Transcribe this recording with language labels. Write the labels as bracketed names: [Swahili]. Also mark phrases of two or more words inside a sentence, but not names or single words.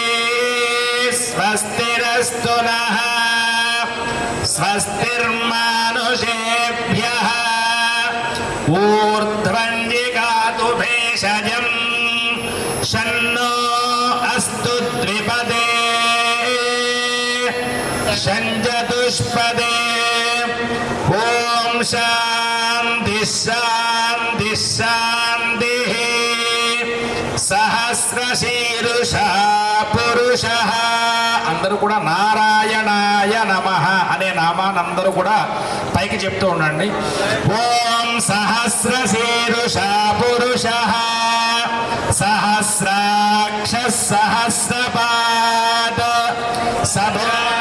[Sanskrit] स्वस्तिरस्तु नः स्वस्तिर्मानुषेभ्यः ऊर्ध्वं जिगातु भेषजं शन्नो अस्तु द्विपदे शञ्चतुष्पदे ॐ शान्ति शान्ति शान्तिः सहस्रशीरुषा పురుషః [Telugu] అందరూ కూడా [Sanskrit] నారాయణాయ నమః [Telugu] అనే నామాన్ని అందరూ కూడా పైకి చెప్తూ ఉండండి. [Sanskrit] ఓం సహస్రశీరుషా పురుషః సహస్రాక్ష సహస్రపాద సభా